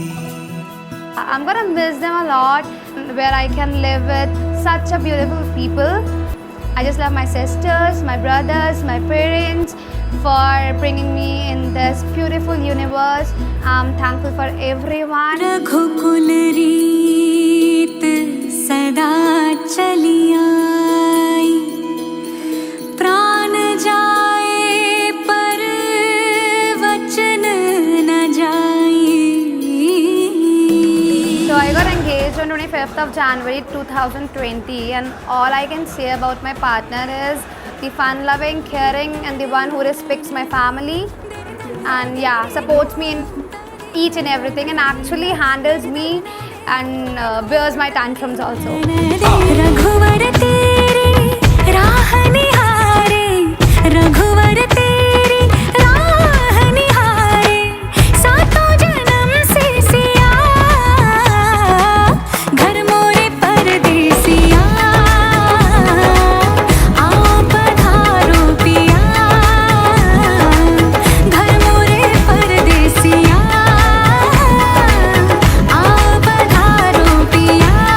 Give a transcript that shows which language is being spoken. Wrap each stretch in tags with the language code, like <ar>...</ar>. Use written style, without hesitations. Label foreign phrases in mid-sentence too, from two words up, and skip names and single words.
<en>I'm gonna miss them a lot, where I can live with such a beautiful people. I just love my sisters, my brothers, my parents for bringing me in this beautiful universe. I'm thankful for everyone.</en> <hi>रघुकुल रीत सदा चली आई प्राण जाए पर वचन न जाए।</hi> <en>So I got engaged on 25th 5th of January 2020, and all I can say about my partner is the fun-loving, caring, and the one who respects my family, and yeah, supports me in each and everything, and actually handles me and bears my tantrums also.</en> <hi>रघुवर तेरी राह निहारे, रघुवर तेरी राह निहारे, सातों जन्म से सिया, घर मोरे परदेसिया, आओ पधारो पिया, घर मोरे परदेसिया, आओ पधारो पिया।</hi>